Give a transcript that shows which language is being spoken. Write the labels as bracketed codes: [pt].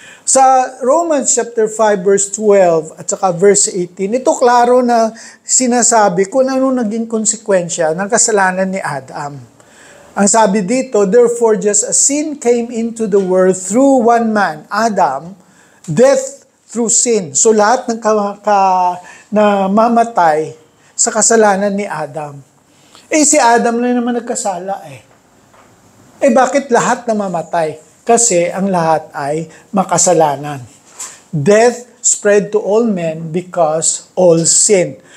[tl] Sa Romans chapter 5 verse 12 at saka verse 18, ito klaro na sinasabi kung ano naging konsekwensya ng kasalanan ni Adam. Ang sabi dito, [en] therefore just as sin came into the world through one man, Adam, death through sin. [tl] So lahat ng na mamatay sa kasalanan ni Adam. Si Adam na naman nagkasala . Bakit lahat namamatay? Kasi ang lahat ay makasalanan. [en] Death spread to all men because all sin.